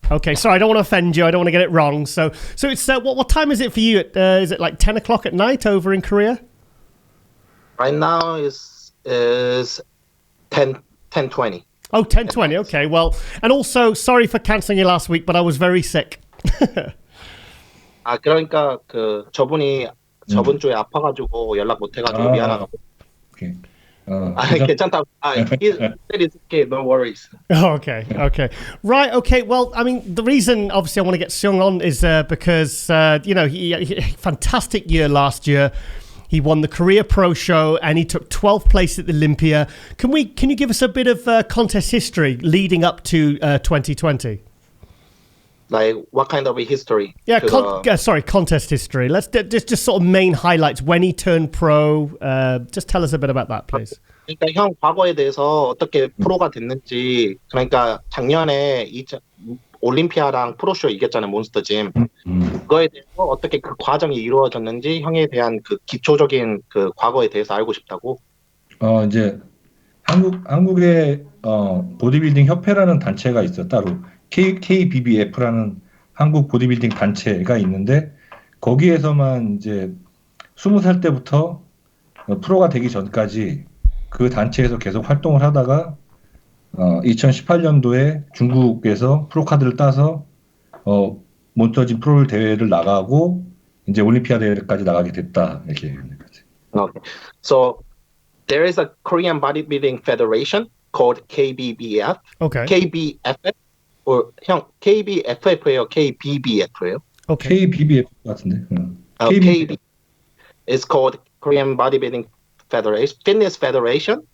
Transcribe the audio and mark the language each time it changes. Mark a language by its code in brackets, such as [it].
[en] Okay, sorry, I don't want to offend you. I don't want to get it wrong. So it's what time is it for you? Is it like 10 o'clock at night over in Korea? Right now is 10:20. Oh, 10:20. Okay, well, and also sorry for cancelling you last week, but I was very sick. [ko] 그러니까 저분이 저번 주에 아파가지고 연락 못 해가지고 미안하다고. [en] Okay. [ko] 괜찮다. [en] It's okay, no worries. Oh, okay. Right, okay. Well, I mean, the reason, obviously, I want to get Seung on is because, he fantastic year last year. He won the Korea Pro Show, and he took 12th place at the Olympia. Can you give us a bit of contest history leading up to 2020? Like, what kind of a history? Yeah, contest history. Let's just sort of main highlights. When he turned pro, just tell us a bit about that, please. [ko] 그러니까 형 과거에 대해서 어떻게 프로가 됐는지, 그러니까 작년에 올림피아랑 프로쇼 이겼잖아요, 몬스터짐. 그거에 대해서 어떻게 그 과정이 이루어졌는지 형에 대한 그 기초적인 그 과거에 대해서 알고 싶다고. 이제 한국의 보디빌딩 협회라는 단체가 있어 따로 KBBF라는 한국 보디빌딩 단체가 있는데 거기에서만 이제 20살 때부터 프로가 되기 전까지 그 단체에서 계속 활동을 하다가 2018년도에 중국에서 프로 카드를 따서 몬스터짐 프로 대회를 나가고 이제 올림피아 대회까지 나가게 됐다 이렇게. [en] Okay. So there is a Korean Bodybuilding Federation called KBBF. Okay. [ko] KBFF or 형 KBFF예요, KBBF예요? [en] Okay. [ko] KBBF 같은데. [en] KB is called Korean Bodybuilding Federation, Fitness Federation.